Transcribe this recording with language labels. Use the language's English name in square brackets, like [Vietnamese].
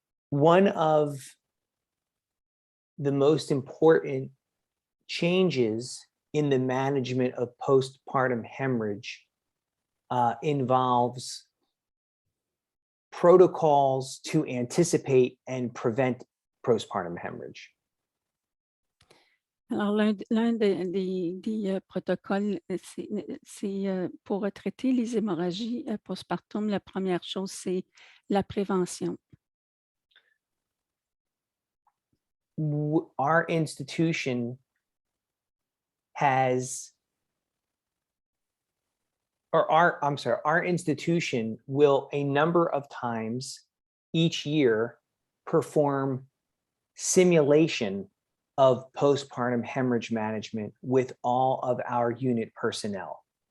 [English] One of the most important changes in the management of postpartum hemorrhage involves protocols to anticipate and prevent postpartum hemorrhage. [French] Alors, l'un des protocoles, c'est pour traiter les hémorragies postpartum, la première chose, c'est la prévention. [English] Our institution has, our institution will a number of times each year perform simulation of postpartum hemorrhage management with all of our unit personnel.